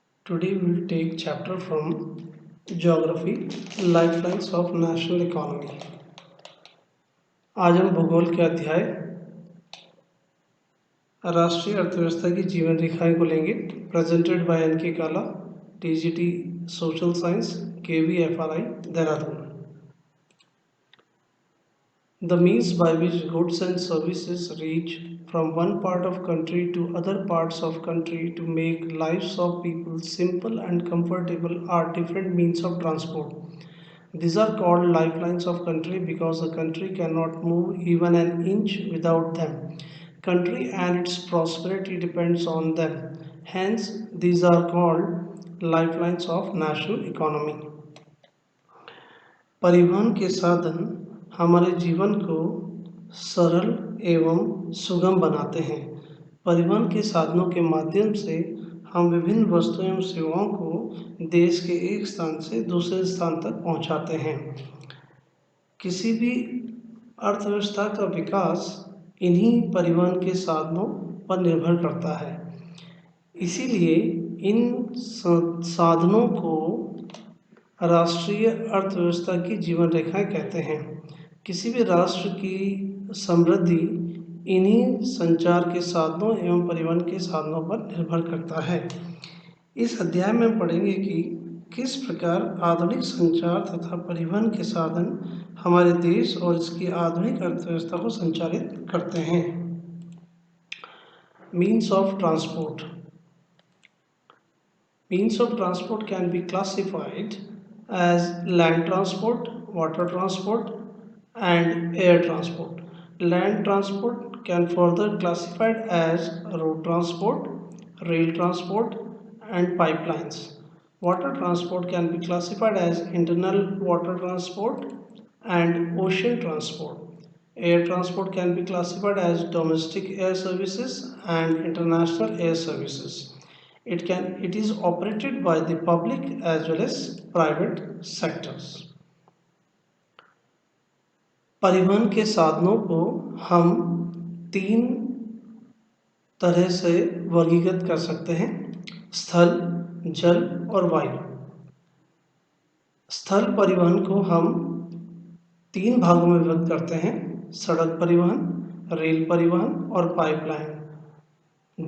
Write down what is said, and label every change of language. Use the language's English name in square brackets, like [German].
[English] Today we will take chapter from Geography, Lifelines of National Economy. [Hindi] आज हम भूगोल के अध्याय राष्ट्रीय अर्थव्यवस्था की जीवन रेखाएं को लेंगे। [English] Presented by N K. Kala, TGT social science, KVFRI, Dehradun. The means by which goods and services reach from one part of country to other parts of country to make lives of people simple and comfortable are different means of transport. These are called lifelines of country because a country cannot move even an inch without them. Country and its prosperity depends on them. Hence, these are called lifelines of national economy. [Hindi] परिवहन के साधन हमारे जीवन को सरल एवं सुगम बनाते हैं। परिवहन के साधनों के माध्यम से हम विभिन्न वस्तुओं एवं सेवाओं को देश के एक स्थान से दूसरे स्थान तक पहुंचाते हैं। किसी भी अर्थव्यवस्था का विकास इन्हीं परिवहन के साधनों पर निर्भर करता है। इसीलिए इन साधनों को राष्ट्रीय अर्थव्यवस्था की जीवन रेखाएं कहते हैं। किसी भी राष्ट्र की समृद्धि इन्हीं संचार के साधनों एवं परिवहन के साधनों पर निर्भर करता है। इस अध्याय में पढ़ेंगे कि किस प्रकार आधुनिक संचार तथा परिवहन के साधन हमारे देश और इसकी आधुनिक अर्थव्यवस्था को संचालित करते हैं। [English] Means of transport. Means of transport can be classified as land transport, water transport, and air transport. Land transport can further classified as road transport, rail transport, and pipelines. Water transport can be classified as internal water transport and ocean transport. Air transport can be classified as domestic air services and international air services. It is operated by the public as well as private sectors. [Hindi] परिवहन के साधनों को हम तीन तरह से वर्गीकृत कर सकते हैं: स्थल, जल और वायु। स्थल परिवहन को हम तीन भागों में विभक्त करते हैं: सड़क परिवहन, रेल परिवहन और पाइपलाइन।